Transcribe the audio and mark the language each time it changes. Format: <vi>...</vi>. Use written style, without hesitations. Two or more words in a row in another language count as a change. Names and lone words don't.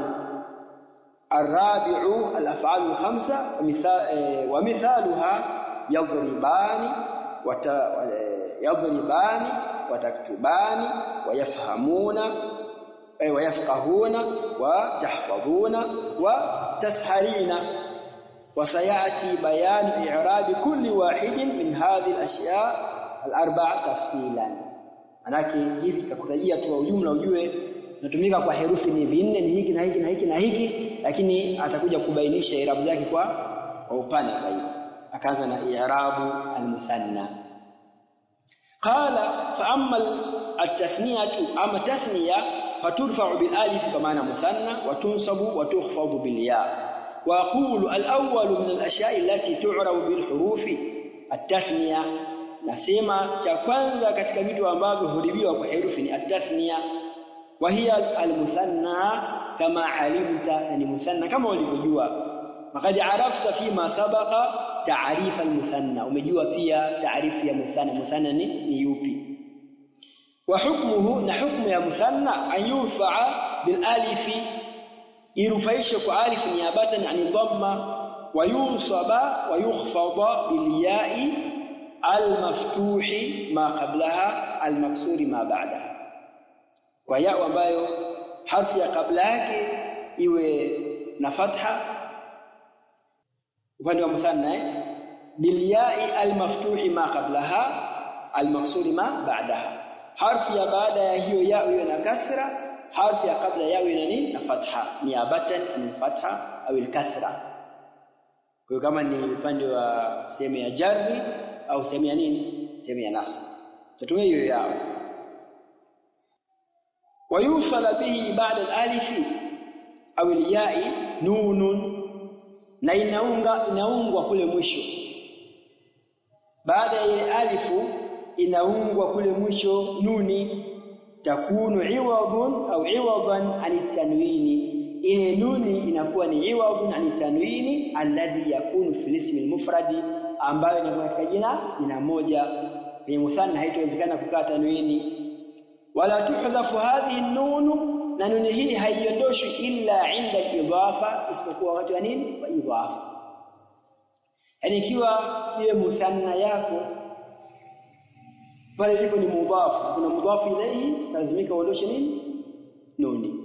<ar>رابعها الأفعال الخمسة ومثالها يضربان وتكتبان ويفهمون ويفقهون وتحفظون وتشعرين. وسيأتي بيان إعراب كل واحد من هذه الأشياء الأربعة تفصيلا.</ar> <sw>Manake hivi kakutajia tu ujumla ujue natumika kwa herufi ni vinne, ni hiki na hiki na hiki na hiki, lakini atakuja kubainisha i'rabu yake kwa upana zaidi. Akaanza na</sw> <ar>إعراب المثنى. قال فأما التثنية أما تثنية فترفع بالألف كما أنا مثنى وتنصب وتخفض بالياء. وأقول الأول من الأشياء التي تعرب بالحروف التثنية.</ar> <sw>Nasema cha kwanza katika vitu ambavyo hurudiwa kwa herufi ni at-tathniya.</sw> <ar>وهي المثنى كما علمت,</ar> <sw>yani muthanna kama ulivyojua.</sw> <ar>وقد عرفت فيما سبق تعريف المثنى,</ar> <sw>umejua pia taarifu ya muthanna. Muthanna ni yupi?</sw> <ar>وحكمه,</ar> <sw>na hukmu ya muthanna</sw> <ar>أن يرفع بالألف,</ar> <sw>irufaisha kwa alif</sw> <ar>نيابة عن الضمة، وينصب ويخفض بالياء المفتوح ما قبلها المكسور ما بعدها.</ar> <sw>Kwa ya ambayo harfi ya kabla yake iwe na fatha upande wa muthanna,</sw> <ar>بالياء المفتوح ما قبلها المكسور ما بعدها.</ar> <sw>Harfi ya baada ya hiyo ya iwe na kasra, harfi ya kabla ya iwe nini na fatha,</sw> <ar>نيابة عن الفتحة أو الكسرة.</ar> <sw>Kwa hiyo kama ni upande wa sehemu ya jarri au sehemu ya nini, sehemu ya nasb, tutumie hiyo yao.</sw> <ar>ويوصل به بعد الألف أو الياء نون,</ar> <sw>na inaungwa kule mwisho. Baada ya alifu inaungwa kule mwisho nuni,</sw> <ar>تكون عوضا أو عوضا عن التنوين.</ar> <sw>Ile nuni inakuwa ni</sw> <ar>عوض عن التنوين الذي يكون في الاسم المفرد,</ar> <sw>ambayo inakuwa katika jina moja. Kwenye muthanna haitawezekana kukaa tanwini.</sw> <ar>ولا تحذف هذه النون,</ar> <sw>na nuni hii haiondoshwi</sw> <ar>إلا عند الإضافة,</ar> <sw>isipokuwa wakati wa nini,</sw> <ar>والإضافة.</ar> <sw>Yani ikiwa ile muthanna yako pale ilipo ni mudhaf, kuna</sw> <ar>مضاف إليه,</ar> <sw>lazimika uondoshe nini, nuni.</sw>